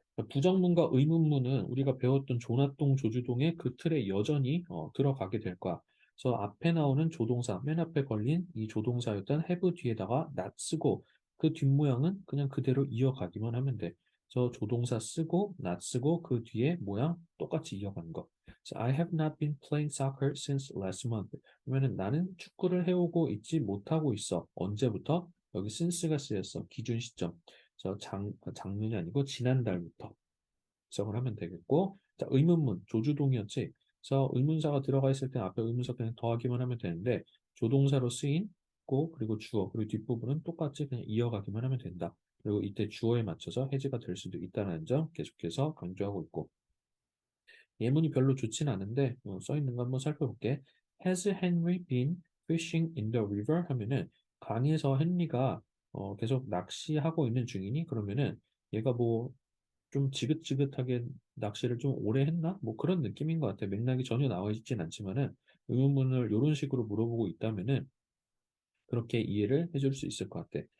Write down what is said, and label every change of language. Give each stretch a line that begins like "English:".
Korean: 부정문과 의문문은 우리가 배웠던 조나동, 조주동의 그 틀에 여전히 들어가게 될 거야. 그래서 앞에 나오는 조동사, 맨 앞에 걸린 이 조동사였던 have 뒤에다가 not 쓰고 그 뒷모양은 그냥 그대로 이어가기만 하면 돼. 조동사 쓰고 not 쓰고 그 뒤에 모양 똑같이 이어가는 거.
English: I have not been playing soccer since last month.
Korean: 그러면은 나는 축구를 해오고 있지 못하고 있어. 언제부터? 여기 since가 쓰였어. 기준 시점. 작년이 아니고 지난달부터 해석을 하면 되겠고, 자, 의문문, 조주동이었지. 그래서 의문사가 들어가 있을 때 앞에 의문사 그냥 더하기만 하면 되는데, 조동사로 쓰인 고, 그리고 주어, 그리고 뒷부분은 똑같이 그냥 이어가기만 하면 된다. 그리고 이때 주어에 맞춰서 해지가 될 수도 있다는 점 계속해서 강조하고 있고, 예문이 별로 좋진 않은데, 써 있는 거 한번 살펴볼게.
English: Has Henry been fishing in the river?
Korean: 하면은, 강에서 헨리가 계속 낚시하고 있는 중이니? 그러면은, 얘가 뭐 좀 지긋지긋하게 낚시를 좀 오래 했나? 뭐 그런 느낌인 것 같아. 맥락이 전혀 나와 있진 않지만은 의문문을 이런 식으로 물어보고 있다면은 그렇게 이해를 해줄 수 있을 것 같아.